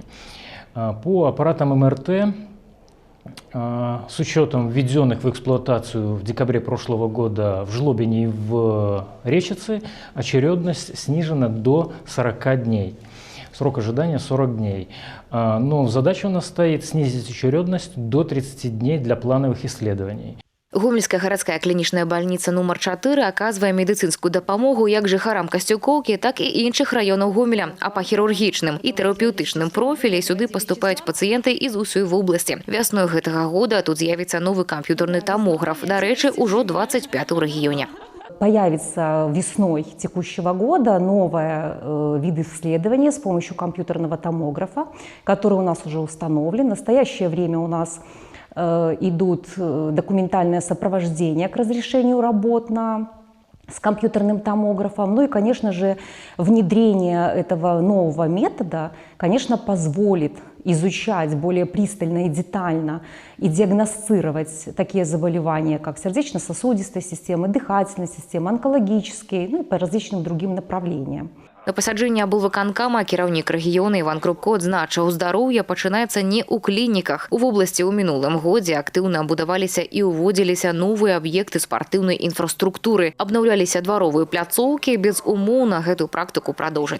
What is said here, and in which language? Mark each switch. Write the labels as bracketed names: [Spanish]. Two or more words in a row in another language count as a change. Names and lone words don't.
[Russian] По аппаратам МРТ, с учетом введенных в эксплуатацию в декабре прошлого года в Жлобине и в Речице, очередность снижена до 40 дней. Срок ожидания 40 дней. Но задача у нас стоит снизить очередность до 30 дней для плановых исследований. [Belarusian] Гомельская гарадская клінічная бальніца нумар 4 аказвае медыцынскую дапамогу як жыхарам Касцюкоўкі, так і іншых раёнаў Гомеля. А па хірургічным і тэрапеўтычным профілі сюды паступаюць пацыенты з усёй вобласці. Вясной гэтага года тут з'явіцца новы камп'ютарны томограф. Дарэчы, ужо 25 у рэгіёне. [Russian] Появится весной текущего года новый вид исследования с помощью компьютерного томографа, который у нас уже установлен. В настоящее время у нас идут документальное сопровождение к разрешению работ с компьютерным томографом. Ну и, конечно же, внедрение этого нового метода, конечно, позволит изучать более пристально и детально и диагностировать такие заболевания, как сердечно-сосудистая система, дыхательная система, онкологические, ну и по различным другим направлениям. [Belarusian] На пасяджэнні аблвыканкама кіраўнік рэгіёна Іван Крупко адзначыў, здароўе пачынаецца не ў клініках. У вобласці ў мінулым годзе актыўна будаваліся і ўводзіліся новыя аб'екты спартыўнай інфраструктуры. Абнаўляліся дваровыя пляцоўкі, безумоўна гэтую практыку прадоўжаць.